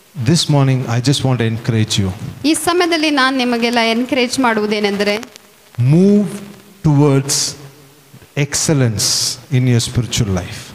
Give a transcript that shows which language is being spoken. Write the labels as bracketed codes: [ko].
[en] This morning I just want to encourage you. [kn] ಈ ಸಮಯದಲ್ಲಿ ನಾನು ನಿಮಗೆಲ್ಲ ಎನ್ಕರೇಜ್ ಮಾಡುವುದೇನೆಂದರೆ, [en] move towards excellence in your spiritual life.